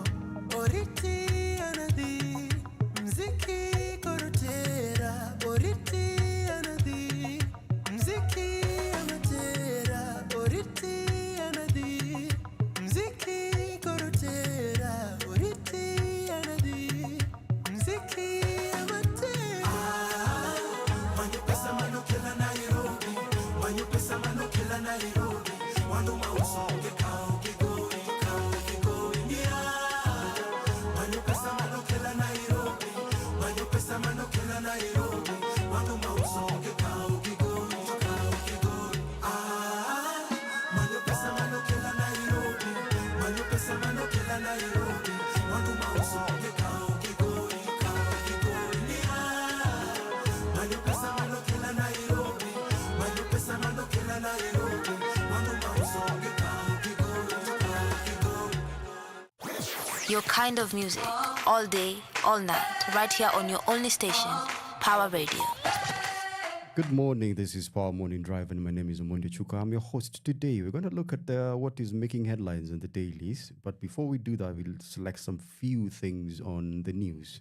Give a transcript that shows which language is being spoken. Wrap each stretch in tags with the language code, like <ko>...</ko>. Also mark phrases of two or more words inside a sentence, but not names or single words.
<luo>Oriti anadhi, mziki korotera. Oriti anadhi, mziki amatera. Oriti anadhi, mziki korotera. Oriti anadhi, mziki amatera. Manyo pesa mano kela Nairobi. Manyo pesa mano kela Nairobi. Manu mauso kao kigoi. Manyo pesa mano kela Nairobi. Manyo pesa mano kela Nairobi. Manu mauso kao kigoi. Manyo pesa mano kela Nairobi. Manyo pesa mano kela Nairobi. Manu mauso kao kigoi. Manyo pesa mano kela Nairobi. Manyo pesa mano kela Nairobi. Manu mauso kao kigoi.</luo> <en>Your kind of music, all day, all night, right here on your only station, Power Radio. Good morning. This is Power Morning Drive, and my name is Omondi, Ochuka. I'm your host today. We're going to look at what is making headlines in the dailies. But before we do that, we'll select some few things on the news.</en>